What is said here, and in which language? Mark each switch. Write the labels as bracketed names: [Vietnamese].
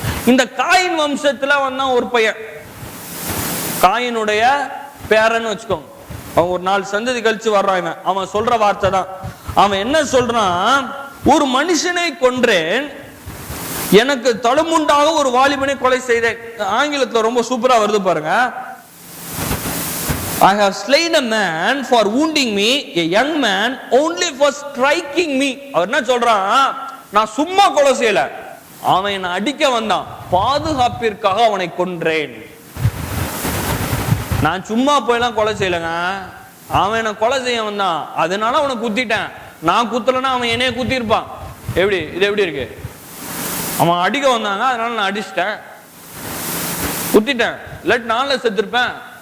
[Tamil] இந்த காயின் வம்சத்துல வந்தான் ஒரு பையன், காயினுடைய பேரன்னு வச்சுக்கோங்க. அவன் ஒரு 4 சந்ததி கழிச்சு வர்றான். அவன் சொல்ற வார்த்தை தான். அவன் என்ன சொல்றான்? ஒரு மனுஷனை கொன்றேன், எனக்கு தழுமுண்டாக ஒரு வாலிபனை கொலை செய்தேன். ஆங்கிலத்துல ரொம்ப சூப்பரா வருது பாருங்க. [English] I have slain a man for wounding me, a young man only for striking me. [Tamil] அவர் என்ன சொல்றான்? நான் சும்மா கொலை செய்யல, அவன் என்னை அடிக்க வந்தான், பாதுகாப்பிற்காக அவனை கொன்றேன். நான் சும்மா போயெல்லாம் கொலை செய்யலங்க, அவன் என்ன கொலை செய்ய வந்தான், அதனால அவனை குத்திட்டேன். நான் குத்தலன்னா அவன் என்னைய குத்தி இருப்பான். எப்படி இது எப்படி இருக்கு? அவன் அடிக்க வந்தாங்க, அதனால நான் அடிச்சிட்டேன், குத்திட்டேன், இல்லாட்டி நான்ல செத்துருப்பேன்.